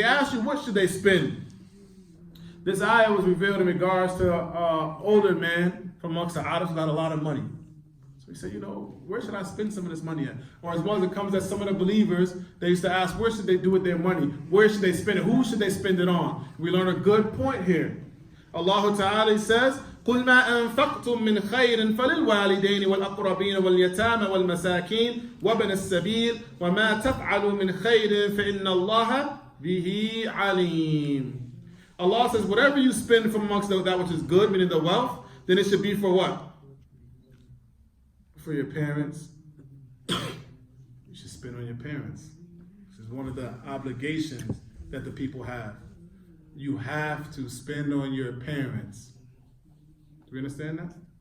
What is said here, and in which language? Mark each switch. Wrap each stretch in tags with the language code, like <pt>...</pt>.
<en>They ask you, what should they spend? This ayah was revealed in regards to an older man from amongst the Arabs who had a lot of money. We say, where should I spend some of this money at? Or as well as it comes that some of the believers, they used to ask, where should they do with their money? Where should they spend it? Who should they spend it on? We learn a good point here. Allah Ta'ala says,</en> <ar>قُلْ مَا أَنفَقْتُم مِّنْ خَيْرٍ فَلِلْوَالِدَيْنِ وَالْأَقْرَبِينَ وَالْيَتَامَى وَالْمَسَاكِينَ وَابْنِ السَّبِيلِ وَمَا تَفْعَلُوا مِنْ خَيْرٍ فَإِنَّ اللَّهَ بِهِ عَلِيمٌ.</ar> <en>Allah says, whatever you spend from amongst that which is good, meaning the wealth, then it should be for what? For your parents. You should spend on your parents. This is one of the obligations that the people have. You have to spend on your parents. Do you understand that?</en>